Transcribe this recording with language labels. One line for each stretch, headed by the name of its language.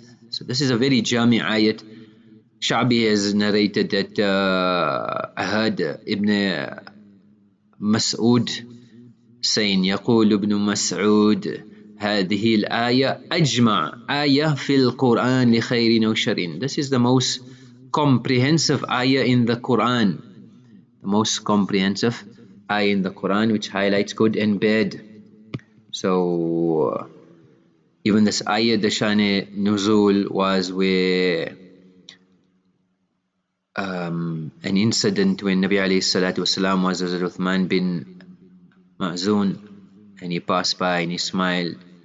English: So this is a very jami ayat. Sha'bi has narrated that I heard Ibn Mas'ud saying,
Arabic: يقول ابن مسعود هذه الآية أجمع آية في القرآن لخير وشر.
English: This is the most comprehensive ayah in the Quran. The most comprehensive ayah in the Quran, which highlights good and bad. So even this ayah, the Shani Nuzul, was where an incident when Nabi alayhi salatu wasalam was with Uthman bin Ma'zun, and he passed by and he smiled.